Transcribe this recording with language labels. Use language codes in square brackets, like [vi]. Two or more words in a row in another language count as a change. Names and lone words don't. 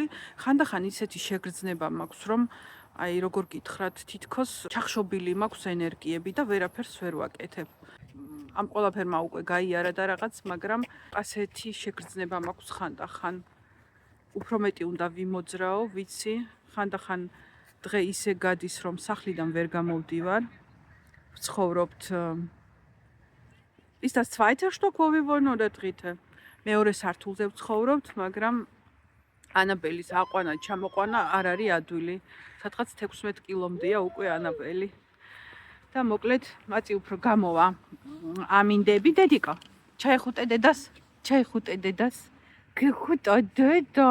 [ka] ხანდახან ისეთი შეგრძნება მაქვს რომ აი როგორ გითხრათ თითქოს ჩახშობილი მაქვს ენერგიები და ვერაფერს ვერ ვაკეთებ. ამ ყველაფერმა უკვე გაიარა და რაღაც, მაგრამ ასეთი შეგრძნება მაქვს ხანდახან. უფრო მეტი უნდა ვიმოძრაო, ვიცი, ხანდახან დღე ისე გადის, რომ სახლიდან ვერ გამოვდივარ. [de] ვცხოვრობთ Ist das zweite Stock, wo wir wohnen oder dritte? [ka] მეორე სართულზე ვცხოვრობთ, მაგრამ ანაბელის აყვანა, ჩამოყვანა არ არის ადვილი. სადღაც 16 კილომდეა უკვე ანაბელი. და მოკლედ მაწი უფრო გამოვა ამინდები დედიკო. ჩაიხუტე დედას? გეხუტა დედა.